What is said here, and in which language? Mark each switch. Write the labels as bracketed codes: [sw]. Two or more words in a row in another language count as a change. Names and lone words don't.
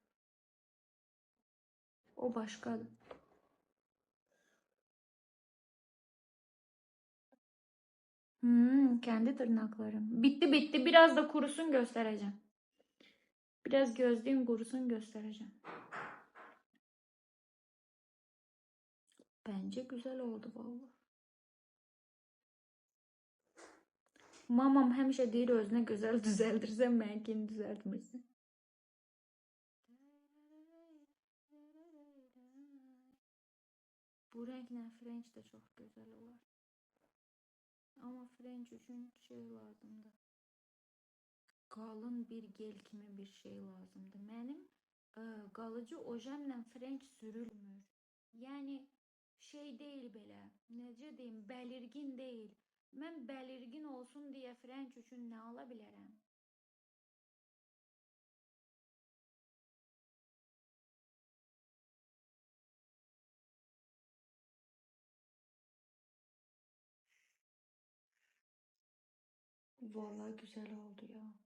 [tr] O başkadır. Kendi tırnaklarım. Bitti bitti. Biraz da kurusun göstereceğim. Biraz gözlüğüm kurusun göstereceğim. Bence güzel oldu vallahi. [az] Mamam həmişə deyir özünə gözəl düzəldirsən, mənkini düzəltmirsən. [tr] Bu renklə French de çok güzel olur. Ama French için şey lazımdı. [az] Qalın bir gel kimi bir şey lazımdı. Mənim qalıcı ojemlə French sürülmür. Yəni şey deyil belə. Necə deyim, bəlirgin deyil. Mən bəlirgin olsun deyə French üçün nə ala bilərəm? [tr] Vallahi güzel oldu ya.